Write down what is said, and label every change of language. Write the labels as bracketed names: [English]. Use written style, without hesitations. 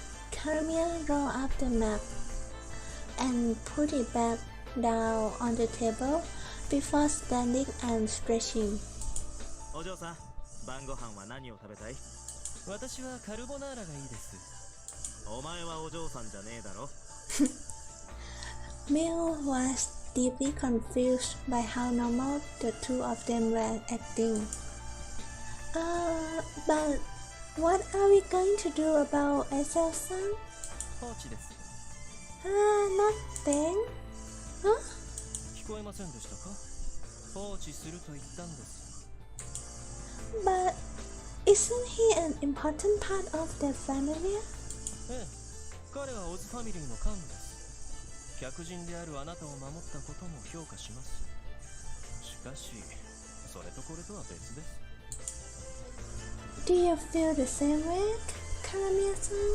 [English] Caramel rolled up the map and put it back down on the table before standing and stretching. [Japanese] お嬢さん、晩ご飯は何を食べたい？私はカルボナーラがいいです。お前はお嬢さんじゃねえだろ。 [English] Mew was deeply confused by how normal the two of them were acting. But what are we going to do about Isel-san? [Japanese] 放置です。 [English] Nothing. Huh? [Japanese] 聞こえませんでしたか？放置すると言ったんです。 [English] But isn't he an important part of the family? [Japanese] ええ、彼はオズファミリーの幹部です。客人であるあなたを守ったことも評価します。しかし、それとこれとは別です。 [English] Do you feel the same way, Caramel-san?